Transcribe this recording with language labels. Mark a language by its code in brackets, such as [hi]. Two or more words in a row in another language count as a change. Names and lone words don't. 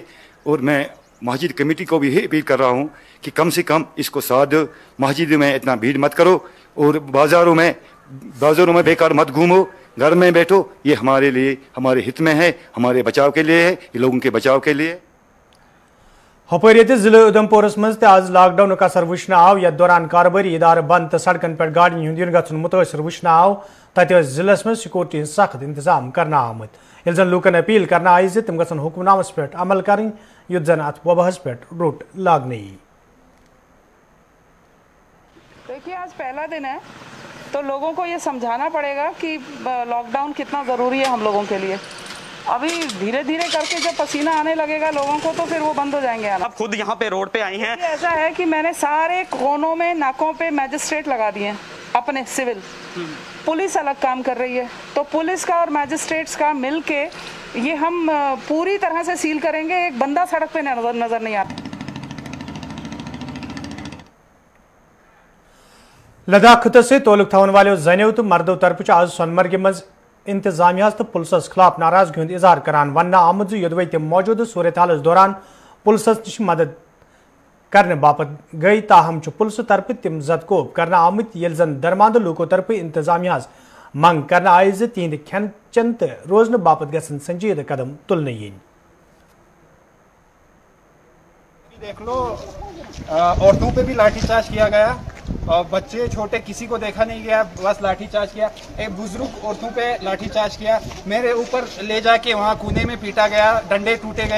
[ur] اور میں مسجد کمیٹی کو بھی یہ اپیل کر رہا ہوں کہ کم سے کم اس کو ساتھ دو. مسجد میں اتنا بھیڑ مت کرو اور بازاروں میں بیکار مت گھومو, گھر میں بیٹھو. یہ ہمارے لیے ہمارے ہت میں ہے, ہمارے بچاؤ کے لیے ہے, یہ لوگوں کے بچاؤ کے لیے. [ks] ہپریت ضلع ادھمپورس مز آج لاک ڈاؤن اثر وچھنا آو یتھ دوران کاروباری ادارہ بند تو سڑکن پہ گاڑین ہند ین گھن متاثر وچھنا آو. تت ضلع مز سیکورٹی سخت انتظام کرنا آمت یل زن لوکن اپیل کرنا آئی ز تم گھن حکم نامس پہ عمل کریں یت زن ات وباہس پہ روٹ لاگنے یی. [ur] دیکھیے آج پہلا دن ہے تو لوگوں کو یہ سمجھانا پڑے گا کہ لاک ڈاؤن کتنا ضروری ہے ہم لوگوں کے لیے. ابھی دھیرے دھیرے کر کے جب پسینہ آنے لگے گا لوگوں کو تو پھر وہ بند ہو جائیں گے. اب خود یہاں پہ روڈ پہ آئی ہیں. ایسا ہے کہ میں نے سارے کونوں میں ناکوں پہ میجسٹریٹ لگا دیے ہیں اپنے سول. پولیس الگ کام کر رہی ہے تو پولیس کا اور میجسٹریٹس کا مل کے یہ ہم پوری طرح سے سیل کریں گے. ایک بندہ سڑک پہ نظر نہیں آتا. [ks] لداخ خطے سے تعلق تھون والوں زنیو تو مردو طرف آج سونمرگ مز انتظامیہ تو پولیسس خلاف ناراضگی ہند اظہار کران ون آمد یدوے تم موجودہ صورتحال دوران پولیسس نش مدد کرنے باپت گئی, تاہم پولیس طرف تم زد کوب کرنا آمت یل زن درماند لوکو طرف انتظامیہ منگ کرنا آئی ز تہند کھین چن تو روزن باپت گھن سنجیدہ قدم تلنے ین. [ur] دیکھ لو عورتوں پہ بھی لاٹھی چارج کیا گیا اور بچے چھوٹے کسی کو دیکھا نہیں گیا, بس لاٹھی چارج کیا. ایک بزرگ عورتوں پہ لاٹھی چارج کیا, میرے اوپر لے جا کے وہاں کونے میں پیٹا گیا, ڈنڈے ٹوٹے گئے.